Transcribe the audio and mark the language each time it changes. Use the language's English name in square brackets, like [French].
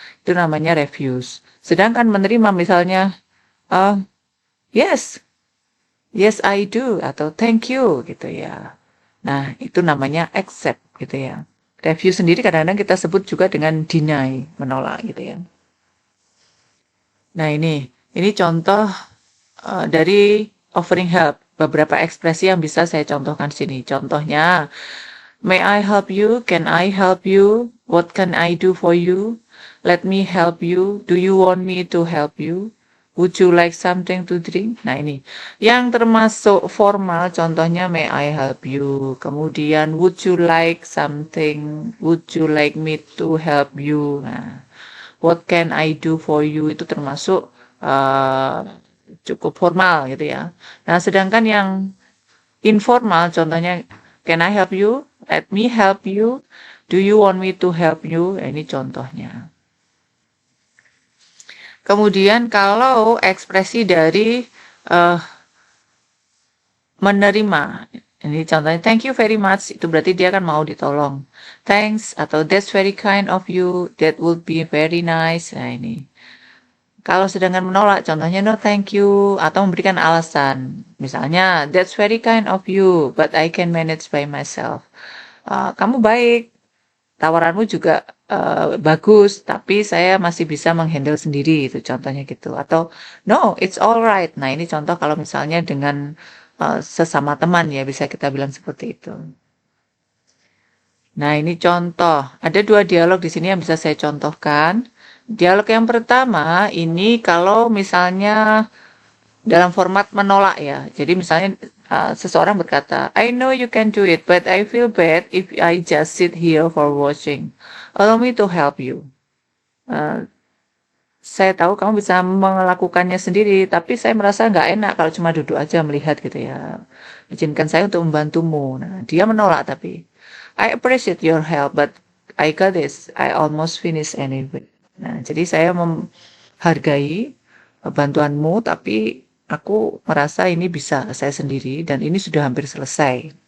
[Indonesian] Itu namanya refuse. Sedangkan menerima misalnya, uh, [English] yes, yes I do, [Indonesian] atau [English] thank you, [Indonesian] gitu ya. Nah, itu namanya accept, gitu ya. Refuse sendiri kadang-kadang kita sebut juga dengan deny, menolak, gitu ya. Nah, ini contoh dari offering help. Beberapa ekspresi yang bisa saya contohkan di sini. Contohnya, [English] may I help you? Can I help you? What can I do for you? Let me help you. Do you want me to help you? Would you like something to drink? [Indonesian] Nah, ini yang termasuk formal contohnya [English] may I help you. [Indonesian] Kemudian [English] would you like something? Would you like me to help you? [Indonesian] Nah, [English] what can I do for you [Indonesian] itu termasuk uh, cukup formal gitu ya. Nah, sedangkan yang informal contohnya [English] can I help you? Let me help you. Do you want me to help you? [Indonesian] Nah, ini contohnya. Kemudian kalau ekspresi dari uh, menerima, ini contohnya [English] thank you very much, [Indonesian] itu berarti dia kan mau ditolong. [English] Thanks [Indonesian] atau [English] that's very kind of you, that would be very nice. [Indonesian] Nah, ini. Kalau sedangkan menolak, contohnya [English] no thank you, [Indonesian] atau memberikan alasan. Misalnya, [English] that's very kind of you, but I can manage by myself. [Indonesian] Kamu baik, tawaranmu juga bagus, tapi saya masih bisa menghandle sendiri, itu contohnya gitu. Atau, [English] no, it's alright. [Indonesian] Nah, ini contoh kalau misalnya dengan sesama teman ya, bisa kita bilang seperti itu. Nah, ini contoh. Ada 2 dialog di sini yang bisa saya contohkan. Dialog yang pertama ini kalau misalnya dalam format menolak ya. Jadi misalnya seseorang berkata, [English] I know you can do it, but I feel bad if I just sit here for watching. Allow me to help you. [Indonesian] Uh, saya tahu kamu bisa melakukannya sendiri, tapi saya merasa nggak enak kalau cuma duduk aja melihat gitu ya. Izinkan saya untuk membantumu. Nah, dia menolak tapi, [English] I appreciate your help, but I got this. I almost finished anyway. [Indonesian] Nah, jadi saya menghargai bantuanmu, tapi aku merasa ini bisa saya sendiri dan ini sudah hampir selesai.